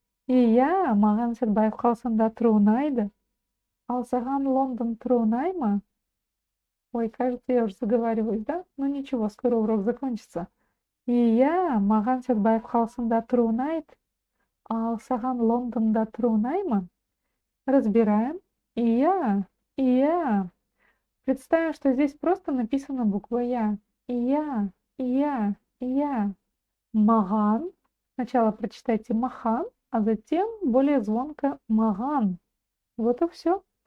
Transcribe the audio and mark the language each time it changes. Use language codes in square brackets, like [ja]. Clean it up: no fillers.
[kk] Иә, маған Сәтбаев қаласында тұру ұнайды. Ал саған Лондон тұру ұнай ма? [ru] Ой, кажется, я уже заговариваюсь, да? Ну ничего, скоро урок закончится. [kk] Иә, маған Сәтбаев қаласында тұру ұнайды. Ал саған Лондонда тұру ұнай ма? [ru] Разбираем. Иә. Представим, что здесь просто написана буква Я. Я. Маған. Сначала прочитайте махан, а затем более звонко маган. Вот и все.